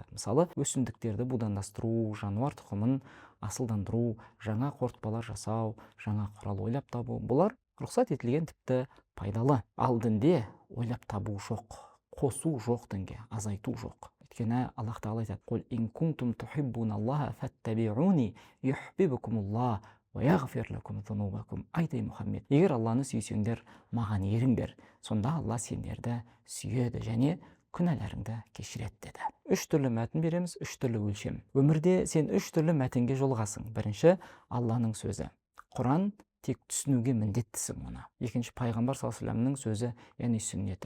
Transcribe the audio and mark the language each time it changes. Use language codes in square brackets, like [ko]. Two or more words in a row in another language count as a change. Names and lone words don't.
[kk] Мысалы, өсімдіктерді будандастыру, жануар тұқымын асылдандыру, жаңа қорытпалар жасау, жаңа құрал ойлап табу, бұлар рұқсат етілген, тіпті пайдалы. Ал дінде ойлап табу жоқ, қосу жоқ дінге, азайту жоқ. Өйткені Аллах тағала айтады: [ar] "قل إن كنتم تحبون الله فاتبعوني يحببكم الله ويغفر لكم ذنوبكم". [kk] Айтай Мұхаммед, егер Алланы сүйсеңдер, маған еріңдер, сонда Алла сендерді сүйеді және күнәларыңды кешіреді деді. Үш түрлі мәтін береміз, үш түрлі өлшем. Өмірде сен үш түрлі мәтінге жолығасың. Бірінші, Алланың сөзі. Құран тек түсінуге міндеттісің оны. Екінші, пайғамбар [ar] صلى الله عليه وسلم [kk] сөзі, яғни сүннеті.